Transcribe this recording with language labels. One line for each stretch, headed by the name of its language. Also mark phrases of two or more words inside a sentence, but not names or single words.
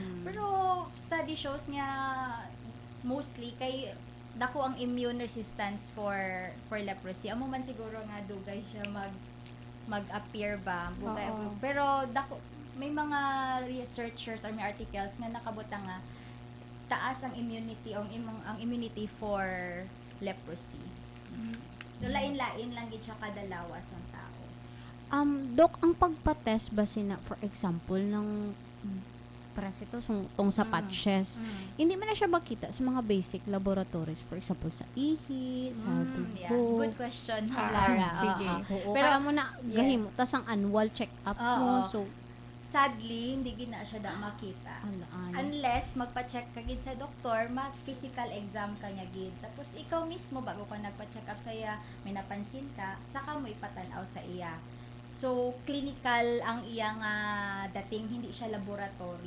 Hiligaynon: Pero
English: study shows
Hiligaynon: nga mostly kay dako ang
English: immune resistance for leprosy.
Hiligaynon: Amo man siguro nga dugay siya mag-appear ba. Bugay, Oo. pero dako may mga researchers or may articles nga nakabutang nga taas ang immunity ang
English: immunity for leprosy.
Hiligaynon: So lain-lain lang gid siya kada lawas ng tao. Dok, ang pagpa-test ba
English: for example
Hiligaynon: ng parasito tong sa patches, hindi man na siya makita sa mga
English: basic laboratories, for example
Hiligaynon: sa ihi, sa Yeah. dugo.
English: Good question, Ah,
Hiligaynon: Lara. sige. Oo, Pero pero mo na gahimo tas ang
English: annual check-up
Hiligaynon: mo. Oo. So, Sadly, hindi gid na siya makita. Unless magpa-check ka gid sa doktor, mag-
English: physical exam
Hiligaynon: ka niya gid. Tapos ikaw mismo bago ka nagpa-check up sa iya, may napansin ka, saka mo ipatanaw sa iya. So, clinical ang iyang dating, hindi siya laboratory.